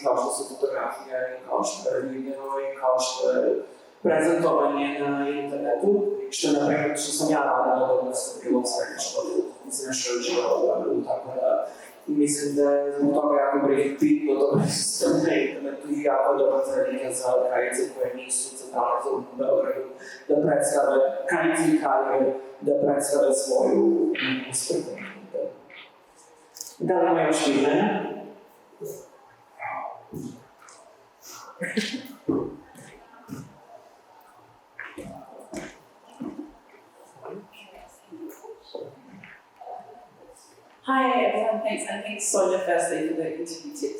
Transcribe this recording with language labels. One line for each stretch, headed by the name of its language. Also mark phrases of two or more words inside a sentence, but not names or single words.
Serbian: kao što su fotografija i kao što je video i kao što je prezentovanje na internetu, što je, na primjer, što sam ja radila da sam bilo sve što mislim nešto je učinila u Beogradu, tako da mislim da je zbog toga jako bitno to prisustvo na internetu i jako dobar prilika za kraljice koje nisu centralizovane u Beogradu, da predstave kraljice i kralje, da predstave svoju umetnost. Da li ima još pitanja?
English: Hi everyone, thanks, and thanks Sonja firstly for the interview tips.